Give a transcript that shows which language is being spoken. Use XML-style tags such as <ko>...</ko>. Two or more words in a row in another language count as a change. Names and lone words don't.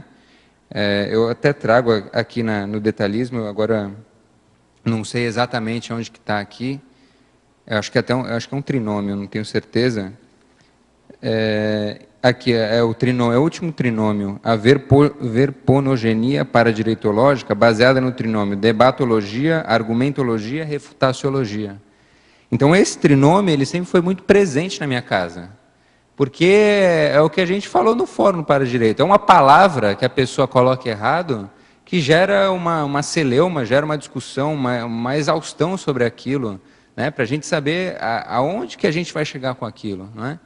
<pt>Eu até trago aqui no detalhismo, eu agora não sei exatamente onde que está aqui. Eu acho que é um trinômio, não tenho certeza. Aqui é o último trinômio, a verponogenia paradireitológica, baseada no trinômio debatologia, argumentologia, refutaciologia. Então, esse trinômio ele sempre foi muito presente na minha casa, porque é o que a gente falou no fórum para direito. É uma palavra que a pessoa coloca errado, que gera uma celeuma, gera uma discussão, uma exaustão sobre aquilo, né, para a gente saber aonde que a gente vai chegar com aquilo, não é?</pt>